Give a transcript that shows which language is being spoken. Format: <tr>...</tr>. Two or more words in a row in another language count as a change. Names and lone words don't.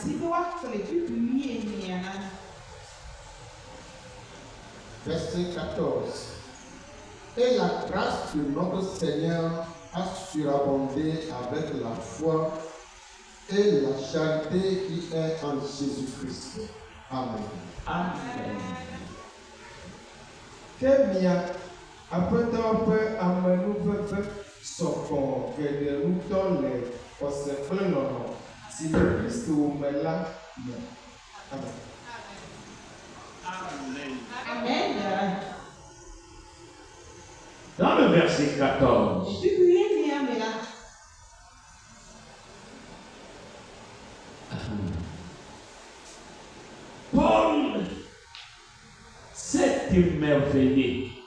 <fr>Verset 14. Et la grâce de notre Seigneur a surabondé avec la foi et la charité qui est en Jésus-Christ. Amen. Amen.</fr> <ee>Kemia, aƒetɔ ƒe amenuveve sɔgbɔ geɖe ŋutɔ le xɔse kple lɔlɔ̃ si le Kristo me la me. Amen. Amen.</ee> <fr>Dans le verset 14, Paul s'est émerveillé.</fr>